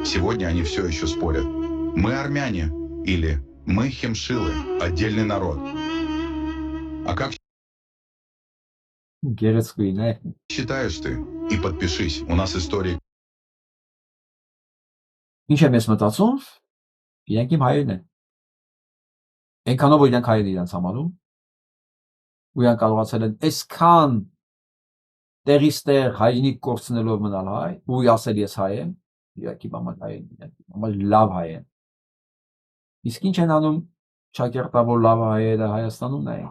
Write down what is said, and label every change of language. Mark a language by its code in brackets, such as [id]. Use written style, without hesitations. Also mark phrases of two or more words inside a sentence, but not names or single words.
[ru] Сегодня они все еще спорят. Мы армяне или мы химшилы, отдельный народ. А как считаешь ты? И подпишись, у нас история. [hy] Ինչ եմ ես մտածում, իրենք իմ հայերն են։ Այնքանով որ իրենք հայեր իրենց համարում, ու իրենք կարողացել են այսքան տեղից տեղ հայրենիք կորցնելով մնալ հայ, ու ասել ես հայ եմ, իրենք իմ համար հայ են, համար լավ հայ են։ Իսկ ինչ են անում շակերտավոր լավ հայերը Հայաստանում նայենք։